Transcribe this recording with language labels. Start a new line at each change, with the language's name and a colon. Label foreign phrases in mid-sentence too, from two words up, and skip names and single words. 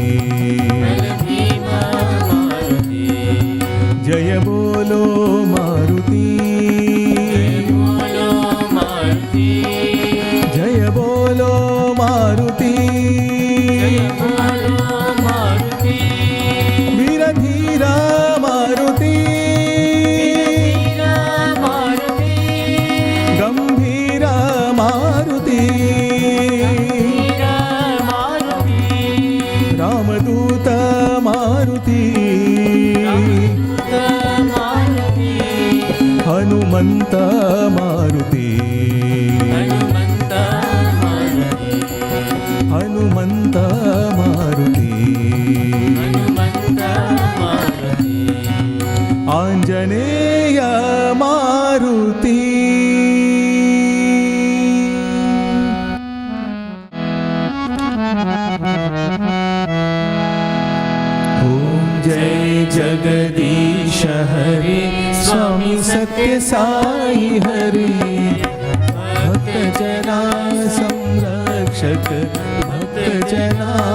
Hindi: जय बोलो मारुति जय बोलो मारुति वीर धीर मारुति गंभीर मारुति रामदूत मारुति हनुमंत मारुति हनुमंत मारुति आंजनेय मारुति ओम जय जगदीश हरे स्वामी सत्य साई हरे भक्त जना संरक्षक भक्त जना